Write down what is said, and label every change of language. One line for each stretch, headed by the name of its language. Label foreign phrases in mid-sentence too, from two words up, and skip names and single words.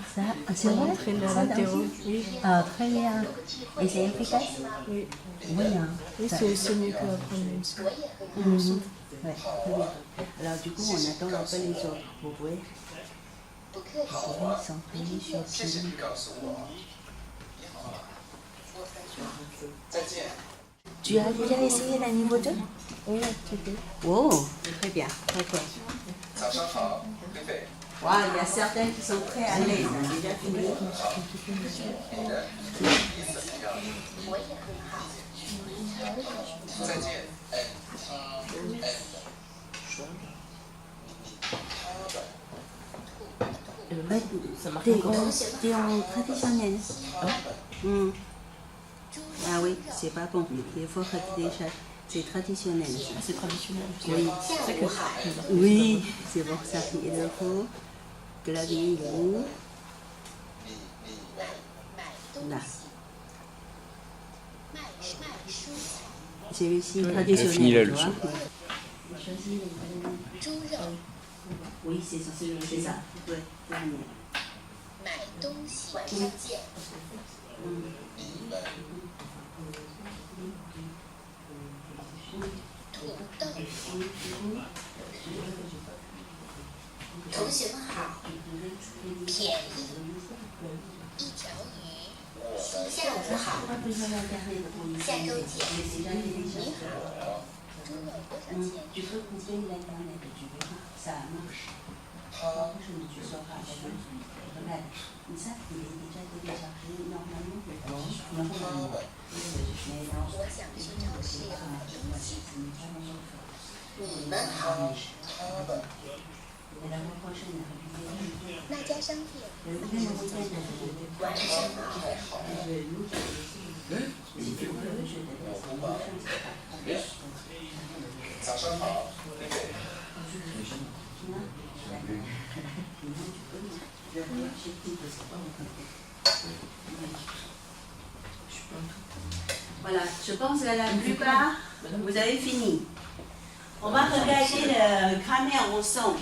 French: Ça, c'est vrai? Entraîneur latéraux. Oui, Très bien. Et c'est efficace? oui. Oui, hein. Oui, c'est mieux que apprendre une leçon. Ouais, très bien. Alors du coup, on attend un peu les autres. Vous pouvez s'entraîner sur
Chinese: 谢谢 Pili. 你告诉我。你好啊。再见。
French: Tu as déjà essayé la niveau 2? Oui, un petit peu. Oh, très bien. Ok.
Chinese: 早上好，贝贝。
French: Wow, il y a certains qui sont très à l'aise. Hein. Déjà fini.
Chinese: 你的第一次怎么样？再见。
French: T'es en traditionnel. Ah oui, c'est pas bon. Il faut retirer ça. C'est traditionnel. C'est traditionnel. Oui. C'est que Oui, c'est pour ça qu'il le faut. Clavier, où? Là. Celui-ci traditionnel. fini la tu leçon. vois. Oui, c'est ça. C'est ça. Ouais, dernier.
Chinese: 买东西，晚上见。土豆。同学们好，便宜，一条鱼。下午好，下周见。你好，猪肉多少钱？
French: Tu peux couper l'internet, tu verras, ça marche. Tu sauras. Regarde, ça, il est déjà téléchargé normalement. Mais non,
Chinese: 我想去超市买东西。你们好，
French: et la fois prochaine,
Chinese: 那家商店。 晚上好，早上好，贝贝。
French: Voilà, je pense que la plupart, vous avez fini. On va regarder le grammaire ensemble.